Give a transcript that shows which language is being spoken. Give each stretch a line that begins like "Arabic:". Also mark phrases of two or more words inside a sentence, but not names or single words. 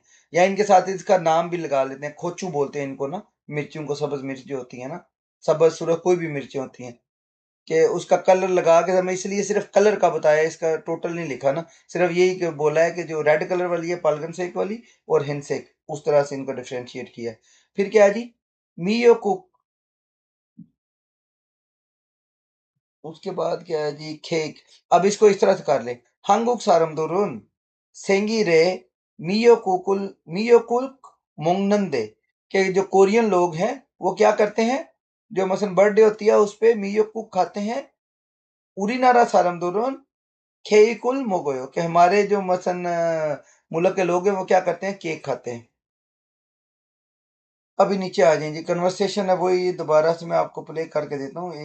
Hindi: या इनके साथ इसका नाम भी लगा लेते हैं, खोचू बोलते हैं इनको ना, मिर्चियों को, सब्ज मिर्च जो होती है ना, सब्ज सुरख कोई भी मिर्चें होती हैं, कि उसका कलर लगा के हमें, इसलिए सिर्फ कलर का बताया, इसका टोटल नहीं लिखा ना, सिर्फ यही बोला है कि जो
English: red colour
Hindi: वाली है पालगन सेक वाली और हिंसेक, उस तरह से इनको डिफ्रेंशिएट किया है। फिर क्या है जी, मीयो कुक, उसके बाद क्या है जी, खेक। अब इसको इस तरह से कर ले,
Korean: 한국 사람들은 생일에 미역국 먹는데
Hindi: कि जो कोरियन लोग हैं वो क्या करते हैं, जो मसन बर्थडे होती है उस पे मियोकुक खाते हैं।
Korean: 우리나라 사람들은 케익을 먹어요
Hindi: कि हमारे जो मसन मुल्क के लोग हैं वो क्या करते हैं, केक खाते हैं। अभी नीचे आ जाएंगे, कन्वर्सेशन है वही दोबारा से मैं आपको प्ले करके देता हूँ।